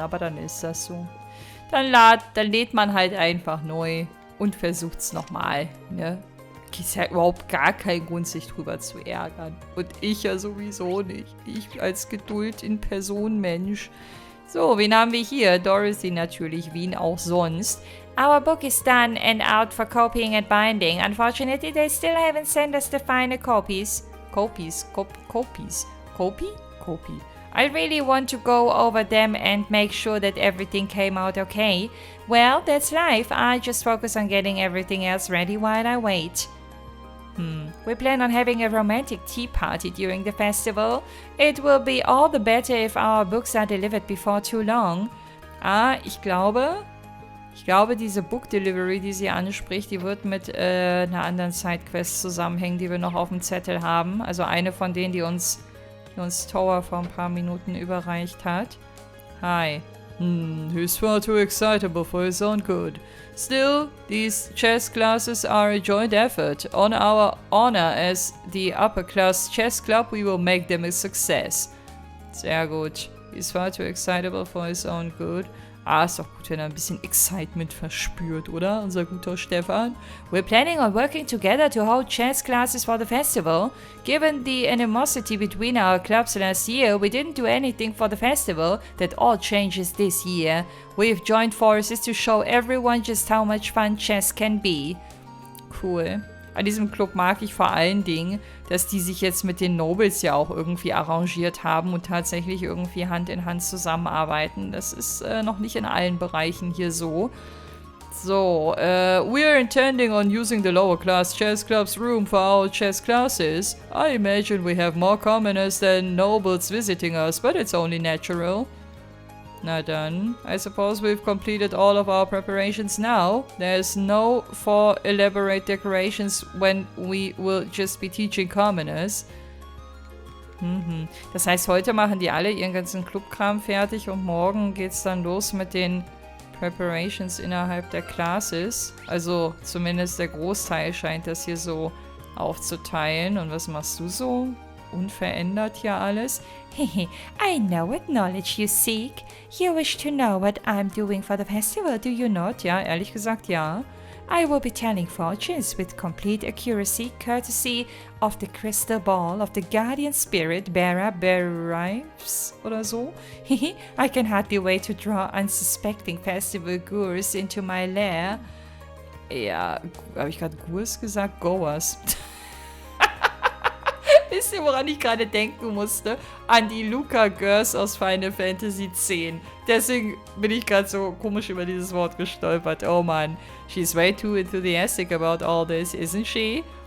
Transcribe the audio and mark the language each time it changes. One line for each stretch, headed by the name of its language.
German: Aber dann ist das so. Dann lädt man halt einfach neu und versucht es nochmal, ne? Ist ja überhaupt gar kein Grund, sich drüber zu ärgern. Und ich ja sowieso nicht. Ich als Geduld in Person Mensch. So, wen haben wir hier? Dorothy natürlich, Wien auch sonst.
English: Our book is done and out for copying and binding. Unfortunately, they still haven't sent us the final copies. Copies? Copy? I really want to go over them and make sure that everything came out okay. Well, that's life. I just focus on getting everything else ready while I wait. We plan on having a romantic tea party during the festival. It will be all the better if our books are delivered before too long.
German: Ich glaube, diese Book Delivery, die sie anspricht, die wird mit einer anderen Sidequest zusammenhängen, die wir noch auf dem Zettel haben. Also eine von denen, die uns Tower vor ein paar Minuten überreicht hat.
English: Hi. He's far too excitable for his own good. Still, these chess classes are a joint effort. On our honor as the upper class chess club, we will make them a success.
German: Sehr gut.
English: He's far too excitable for his own good.
German: Ist doch gut, wenn er ein bisschen Excitement verspürt, oder? Unser guter Stefan.
English: We're planning on working together to hold chess classes for the festival. Given the animosity between our clubs last year, we didn't do anything for the festival. That all changes this year. We've joined forces to show everyone just how much fun chess can be. Cool.
German: An diesem Club mag ich vor allen Dingen, dass die sich jetzt mit den Nobles ja auch irgendwie arrangiert haben und tatsächlich irgendwie Hand in Hand zusammenarbeiten. Das ist noch nicht in allen Bereichen hier so.
English: So, we're intending on using the lower class chess club's room for our chess classes. I imagine we have more commoners than nobles visiting us, but it's only natural.
German: Na dann,
English: I suppose we've completed all of our preparations now. There's no for elaborate decorations when we will just be teaching commoners.
German: Das heißt, heute machen die alle ihren ganzen Clubkram fertig und morgen geht's dann los mit den Preparations innerhalb der Classes. Also zumindest der Großteil scheint das hier so aufzuteilen. Und was machst du so? Unverändert hier alles?
English: I know what knowledge you seek. You wish to know what I'm doing for the festival, do you not?
German: Ja, ehrlich gesagt, ja.
English: I will be telling fortunes with complete accuracy, courtesy of the crystal ball of the guardian spirit, Bera Berives oder so. I can hardly wait to draw unsuspecting festival goers into my lair.
German: Ja, habe ich gerade Goers gesagt? Goers. Wisst ihr, woran ich gerade denken musste? An die Luca Girls aus Final Fantasy X. Deswegen bin ich gerade so komisch über dieses Wort gestolpert. Oh Mann,
English: she's way too enthusiastic about all this, isn't she?